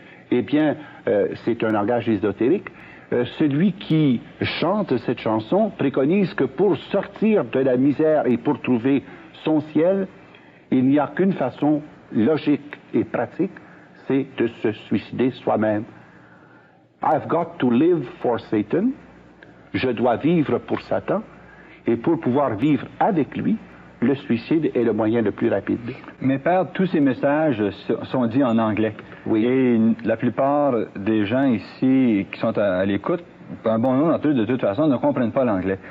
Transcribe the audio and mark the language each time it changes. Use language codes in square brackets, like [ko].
[fr] eh bien, c'est un langage ésotérique. Celui qui chante cette chanson préconise que pour sortir de la misère et pour trouver son ciel, il n'y a qu'une façon logique et pratique, c'est de se suicider soi-même. [en] I've got to live for Satan. [fr] Je dois vivre pour Satan. Et pour pouvoir vivre avec lui, le suicide est le moyen le plus rapide. Mais Père, tous ces messages sont dits en anglais. Oui. Et la plupart des gens ici qui sont à l'écoute, un bon nombre d'entre eux, de toute façon, ne comprennent pas l'anglais.